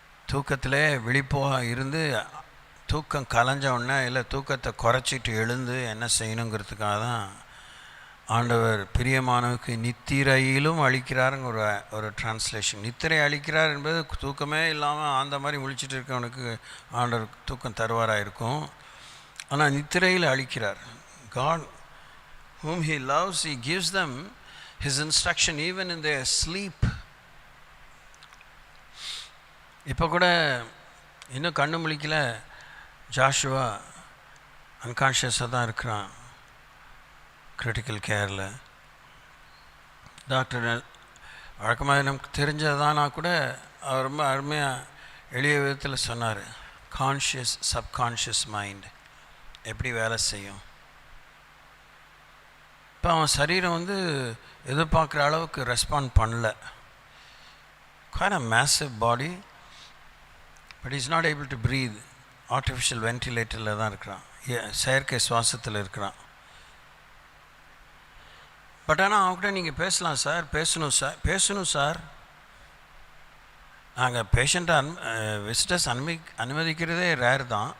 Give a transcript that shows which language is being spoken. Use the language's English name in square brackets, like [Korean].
[Tamil] தூக்கத்திலே விழிப்பாக இருந்து தூக்கம் கலைஞ்ச உடனே இல்லை தூக்கத்தை குறைச்சிட்டு எழுந்து என்ன செய்யணுங்கிறதுக்காக தான் ஆண்டவர் பிரியமானவுக்கு நித்திரையிலும் அழிக்கிறாருங்க ஒரு டிரான்ஸ்லேஷன். நித்திரை அழிக்கிறார் என்பது தூக்கமே இல்லாமல் அந்த மாதிரி முழிச்சிட்டு இருக்கவனுக்கு ஆண்டவர் தூக்கம் தருவாராக இருக்கும். ஆனால் நித்திரையில் அழிக்கிறார். [English] God whom he loves, he gives them his instruction even in their sleep. [Tamil] இப்போ கூட இன்னும் கண்ணு முழிக்கல, ஜாஷுவா அன்கான்ஷியஸாக தான் இருக்கிறான் கிரிட்டிக்கல் கேரில். டாக்டர் வழக்கமாக நமக்கு தெரிஞ்சதானா கூட அவர் ரொம்ப அருமையாக எளிய விதத்தில் சொன்னார். கான்ஷியஸ் சப்கான்ஷியஸ் மைண்ட் எப்படி வேலை செய்யும். இப்போ அவன் சரீரம் எதிர்பார்க்குற அளவுக்கு ரெஸ்பாண்ட் பண்ணல. [English] kind of massive body, but he's not able to breathe. [Tamil] Artificial வென்டிலேட்டரில் தான் இருக்கிறான், செயற்கை சுவாசத்தில் இருக்கிறான். பட் ஆனால் அவங்ககிட்ட நீங்கள் பேசலாம் சார், பேசணும் சார். நாங்கள் பேஷண்ட்டை விசிட்டர்ஸ் அனுமதிக்கிறதே ரேர் தான்.